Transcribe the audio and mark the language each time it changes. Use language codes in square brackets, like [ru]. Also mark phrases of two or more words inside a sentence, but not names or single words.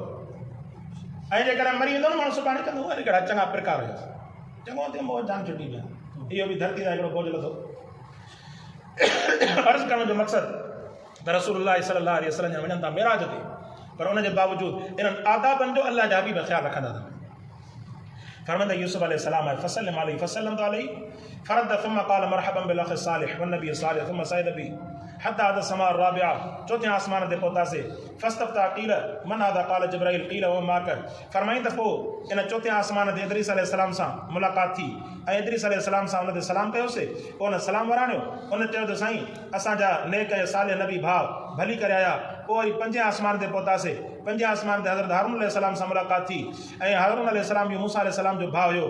[sd] ऐं जेकॾहिं मरी वेंदो न माण्हू, सुभाणे कंदो वरी कहिड़ा चङा प्रकार हुया, चङो थियो मोह जान छुटी विया। इहो बि धरती सां हिकिड़ो बोझ लथो। अर्ज़ु करण जो मक़सदु त [ar] رسول الله صلى الله عليه وسلم [sd] जा वञनि था मेराज ते, पर उनजे बावजूदि इन्हनि आदाबनि जो अल्लाह जा हबीब ख़्यालु रखंदा था। फरमाईंदा यूसुफ अलैहिस्सलाम आहे [ar] فسلم عليه فسلم عليه فرد ثم قال مرحبا بالأخ صالح والنبي صالح ثم صعد بي حتى السماء الرابعة, [sd] चौथे आसमान ते पहुतासीं। [ar] فاستفتح قيل من هذا قال جبريل قيل ومعك, [sd] फरमाईं त पोइ इन चौथे आसमान ते इदरीस अलैहिस्सलाम सां मुलाक़ात थी ऐं इदरीस अलैहिस्सलाम सां उन ते सलाम कयोसीं। पोइ हुन सलाम वराणियो, उन चयो त साईं असांजा नेक ऐं सालिह नबी भाउ भली करे आया। पोइ वरी पंजे आसमान ते पहुतासीं। पंजे आसमान ते हज़रत हारून अलैहिस्सलाम सां मुलाक़ात थी ऐं हारून अलैहिस्सलाम बि मूसा अलैहिस्सलाम जो भाउ हुयो।